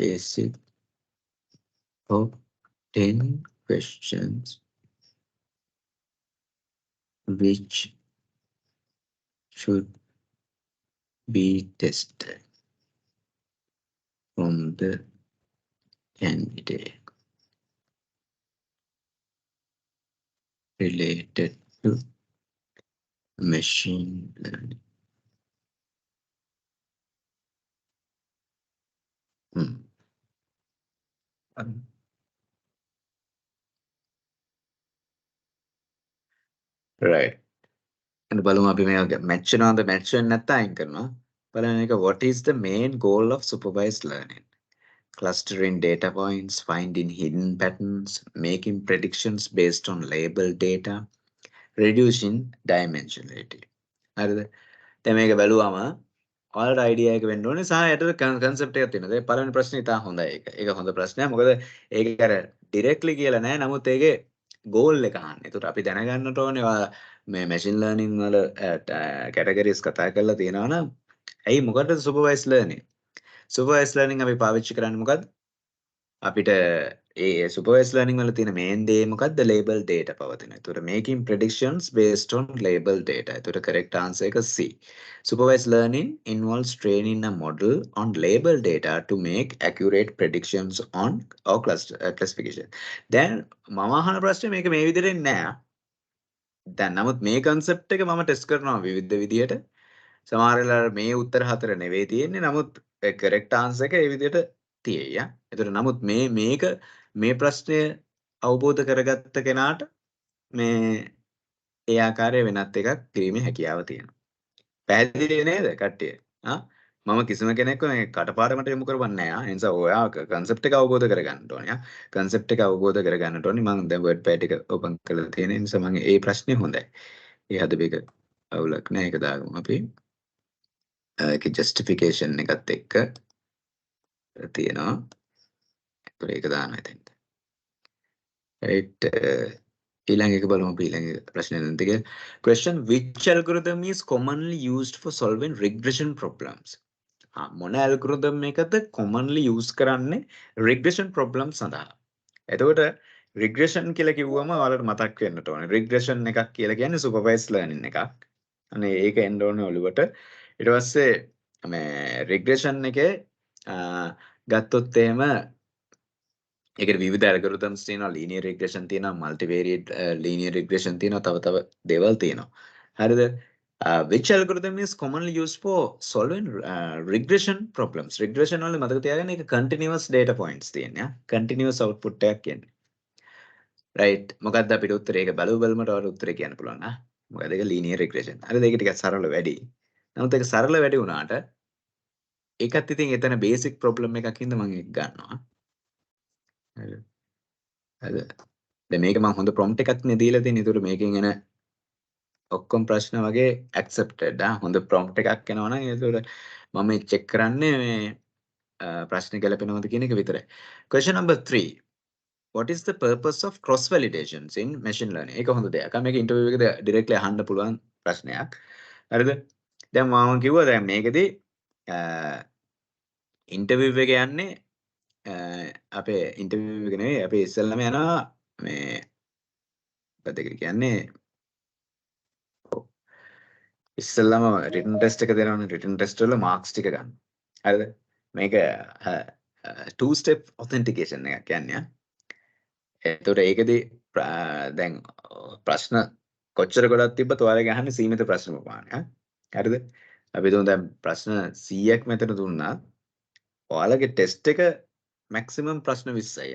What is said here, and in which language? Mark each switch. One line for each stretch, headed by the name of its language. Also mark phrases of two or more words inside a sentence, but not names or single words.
English: top 10 questions which should be tested from the candidate related to machine learning. Right.
Sinhala: And බලමු අපි මේක match වෙනවද match වෙන්නේ නැත්නම් අයින් කරනවා. බලන්න එක
English: what is the main goal of supervised learning? Clustering data points, finding hidden patterns, making predictions based on labeled data, reducing dimensionality.
Sinhala: හරිද? දැන් මේක බැලුවම ඔයාලට අයිඩියා එක වෙන්න ඕනේ සහ යට කන්සෙප්ට් එකක් තියෙනවා. දැන් පළවෙනි ප්‍රශ්නේ ඉතා හොඳයි ඒක. ඒක හොඳ ප්‍රශ්නයක්. මොකද ඒක අර ඩිරෙක්ට්ලි කියලා නෑ. නමුත් ඒකේ ගෝල් එක අහන්නේ. ඒකට අපි දැනගන්නට ඕනේ ඔයා මේ
English: machine learning
Sinhala: වල කැටගරිස් කතා කරලා තියෙනවා නම් ඇයි මොකටද
English: supervised learning? supervised learning
Sinhala: අපි පාවිච්චි කරන්නේ මොකද්ද? අපිට ඒ
English: supervised learning
Sinhala: වල තියෙන මේන් දේ මොකද්ද?
English: label data
Sinhala: පවතින. ඒතකොට
English: making predictions based on label data.
Sinhala: ඒතකොට
English: correct answer
Sinhala: එක C.
English: Supervised learning involves training a model on label data to make accurate predictions on or classification.
Sinhala: දැන් මම අහන ප්‍රශ්නේ මේක මේ විදිහට එන්නේ නෑ. දැන් නමුත් මේ concept එක මම ටෙස්ට් කරනවා විවිධ විදිහට. සමහර වෙලාවට මේ උත්තර හතර නෙවෙයි තියෙන්නේ. නමුත්
English: correct answer
Sinhala: එක ඒ විදිහට තියෙයි. එතකොට නමුත් මේක මේ ප්‍රශ්නය අවබෝධ කරගත්ත කෙනාට මේ ඒ ආකාරයේ වෙනත් එකක් කිරීමේ හැකියාව තියෙනවා. පැහැදිලි නේද කට්ටිය? මම කිසිම කෙනෙක්ව මේ කටපාඩමට යොමු කරවන්නේ නැහැ. ඒ නිසා ඔයා concept එක අවබෝධ කරගන්න ඕනේ. concept එක අවබෝධ කරගන්නට ඕනේ. මම දැන් word pad එක open කරලා තියෙන නිසා මම ඒ ප්‍රශ්නේ හොඳයි. ඒ හදපේක අවුලක් නැහැ. ඒක දාගමු අපි. ඒක justification එකත් එක්ක තියෙනවා. ඒක දාන්න හිතෙන්ද. right ඊළඟ එක බලමු අපි ඊළඟ ප්‍රශ්නේ නැන්තික
English: question which algorithm is commonly used for solving regression problems
Sinhala: මොන algorithm එකද
English: commonly use
Sinhala: කරන්නේ
English: regression problem
Sinhala: සඳහා එතකොට regression කියලා කිව්වම ඔයාලට මතක් වෙන්නට ඕනේ regression එකක් කියලා කියන්නේ
English: supervised learning
Sinhala: එකක් අනේ ඒක එන්න ඕනේ ඔළුවට ඊට පස්සේ මේ regression එකේ ගත්තොත් එහෙම ඒකට විවිධ ඇල්ගොරිතම්ස් තියෙනවා
English: linear regression
Sinhala: තියෙනවා
English: multivariate linear regression
Sinhala: තියෙනවා තව දේවල් තියෙනවා හරිද
English: which algorithm is commonly used for solving regression problems
Sinhala: regression වල මතක තියාගන්න ඒක
English: continuous data points
Sinhala: තියෙනවා
English: continuous output
Sinhala: එකක් කියන්නේ right මොකක්ද අපිට උත්තරේ ඒක බලමට වල උත්තරේ කියන්න පුළුවන් මොකද ඒක
English: linear regression
Sinhala: හරිද ඒක ටිකක් සරල වැඩි නමුත් ඒක සරල වැඩි වුණාට ඒකත් ඉතින් එතන
English: basic problem
Sinhala: එකක් හින්දා මම ඒක ගන්නවා හරිද දැන් මේක මම හොඳ prompt එකක් නේ දීලා තියෙන්නේ. ඒතකොට මේකෙන් එන ඔක්කොම ප්‍රශ්න වගේ accepted හොඳ prompt එකක් එනවා නම් ඒතකොට මම මේ check කරන්නේ මේ ප්‍රශ්න ගැලපෙනවද කියන එක විතරයි.
English: Question number 3. What is the purpose of cross validations in machine learning?
Sinhala: ඒක හොඳ දෙයක්. මේක interview එකේදී directly අහන්න පුළුවන් ප්‍රශ්නයක්. හරිද? දැන් මම කිව්වා දැන් මේකෙදී interview එක යන්නේ අපේ interview එක නෙවෙයි අපි ඉස්සෙල්ලාම යනවා මේ මොකද ඒක කියන්නේ ඉස්සෙල්ලාම
English: written test
Sinhala: එක දෙනවනේ
English: written test
Sinhala: වල marks ටික ගන්න. හරිද? මේක
English: two step authentication
Sinhala: එකක් කියන්නේ. එතකොට ඒකෙදි දැන් ප්‍රශ්න කොච්චර ගොඩක් තිබ්බත් ඔයාලගේ අහන්නේ සීමිත ප්‍රශ්න ප්‍රමාණයක්. හරිද? අපි දුන්න දැන් ප්‍රශ්න 100ක් මෙතන දුන්නා. ඔයාලගේ ටෙස්ට් එක maximum ප්‍රශ්න 20යි.